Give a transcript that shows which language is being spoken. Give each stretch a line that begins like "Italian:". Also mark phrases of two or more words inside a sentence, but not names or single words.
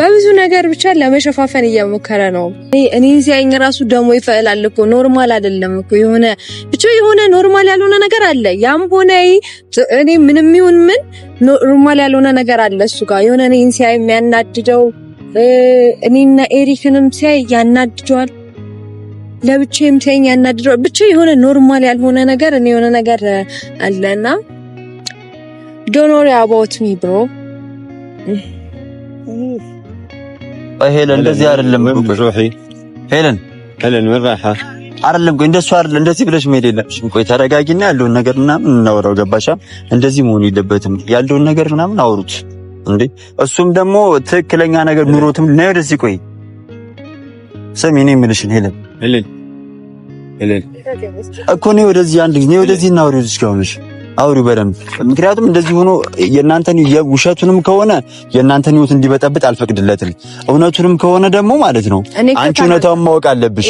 Amharic: በብዙ ነገር ብቻ ለመሸፋፈን እየሞከረ ነው። እኔ ሲያኝ ራሱ ደሞ ይፈላል እኮ ኖርማል አይደለም እኮ የሆነ ኖርማል ያልሆነ ነገር አለ። ያም ሆነ እኔ ምንም ይሁን ምን ኖርማል ያልሆነ ነገር አለ እሱ ጋር የሆነ እኔን ሲያይ የሚያናድደው እኔና ኤሪክንም ሲያይ ያናድደዋል። ለብቻም ሲያኝ ያናድደው ብቻ የሆነ ኖርማል ያልሆነ ነገር እኔ የሆነ ነገር አለና
English: don't worry about me bro።
Amharic: ሄለን እንደዚህ አይደለም
Arabic: بروحي
Amharic: ሄለን
Arabic: وين رايحه?
Amharic: አይደለም ቆይ እንደሱ አይደለም እንደዚህ ብለሽ መሄድ የለብሽም። ቆይ ተረጋጊና ያለውን ነገር ምናምን እናወራው። ገባሻ? እንደዚህ መሆን የለበትም። ያለውን ነገር ምናምን አውሩት እንዴ። እሱም ደግሞ ትክክለኛ ነገር ኑሮትም ነው። ወደዚህ ቆይ ሰሚ ነኝ የምልሽን ሄለን እኮ ነው ወደዚህ አንድ ጊዜ ወደዚህ እናውሪው እስካሁንሽ አውሪው በደንብ። ምክንያቱም እንደዚህ ሆኖ የእናንተን ውሸቱንም ከሆነ የእናንተን ህይወት እንዲበጠብጥ አልፈቅድለትም። እውነቱንም ከሆነ ደግሞ ማለት ነው አንቺ እውነታውን ማወቅ አለብሽ።